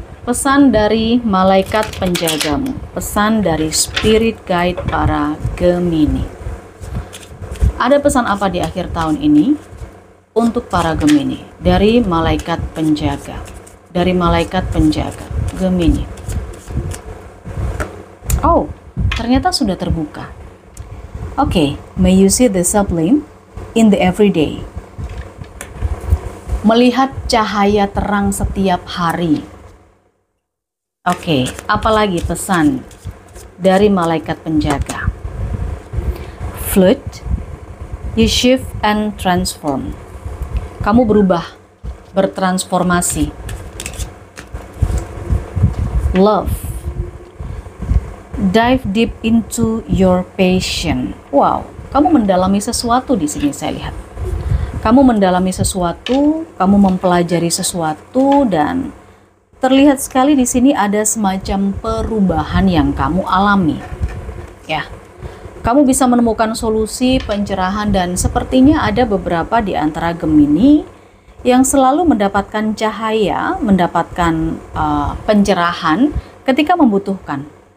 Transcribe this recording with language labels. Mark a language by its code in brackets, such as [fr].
[id] Pesan dari malaikat penjagamu, pesan dari Spirit Guide para Gemini. Ada pesan apa di akhir tahun ini untuk para Gemini dari malaikat penjaga, dari malaikat penjaga Gemini? Oh, ternyata sudah terbuka. [en] Oke, may you see the sublime in the everyday. [id] Melihat cahaya terang setiap hari. Oke, apalagi pesan dari malaikat penjaga? [en] Flood, you shift and transform. [id] Kamu berubah, bertransformasi. [en] Love, dive deep into your passion. [id] Wow, kamu mendalami sesuatu di sini saya lihat. Kamu mendalami sesuatu, kamu mempelajari sesuatu, dan terlihat sekali di sini ada semacam perubahan yang kamu alami. Ya, kamu bisa menemukan solusi, pencerahan, dan sepertinya ada beberapa di antara Gemini yang selalu mendapatkan cahaya, mendapatkan pencerahan ketika membutuhkan.